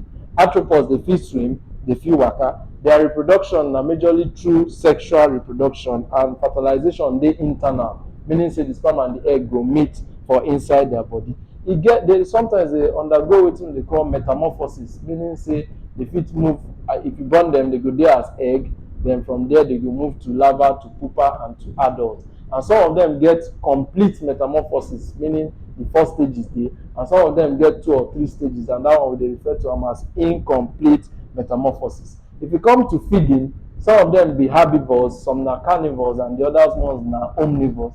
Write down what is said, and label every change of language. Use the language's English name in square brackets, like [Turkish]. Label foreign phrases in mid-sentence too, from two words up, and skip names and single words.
[Nigerian Pidgin] Arthropods dey fit swim, dey fit waka. Their reproduction na majorly through sexual reproduction, and fertilization dey internal, meaning say the sperm and the egg go meet for inside their body. Sometimes they undergo wetin they call metamorphosis, meaning say they fit move. If you born them, they go dey as egg. Then from there they go move to larva, to pupa, and to adult. And some of them get complete metamorphosis, meaning the 4 stages dey, and some of them get 2 or 3 stages, and that one we dey refer to them as incomplete metamorphosis. If you come to feeding, some of them be herbivores, some na carnivores, and the others ones na omnivores.